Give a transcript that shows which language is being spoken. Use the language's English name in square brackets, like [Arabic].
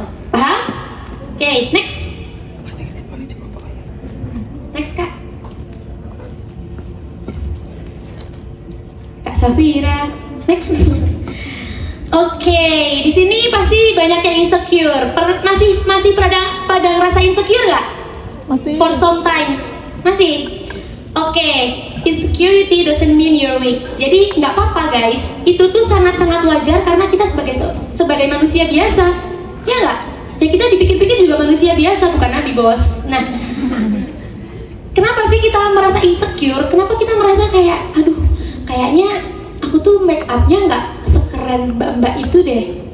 [Indonesian] Paham? Oke, next. Next Kak. Kak Safira. Next. Oke, di sini pasti banyak yang insecure. Masih pada ngerasa insecure nggak? Masih. [English] For some time, masih. Oke, insecurity doesn't mean you're weak. [Indonesian] Jadi nggak apa-apa guys. Itu tuh sangat-sangat wajar karena kita sebagai manusia biasa, ya nggak? Ya kita dipikir-pikir juga manusia biasa, bukan nabi bos. Nah, kenapa sih kita merasa insecure? Kenapa kita merasa kayak, aduh, kayaknya aku tuh make upnya nggak sekeren mbak-mbak itu deh.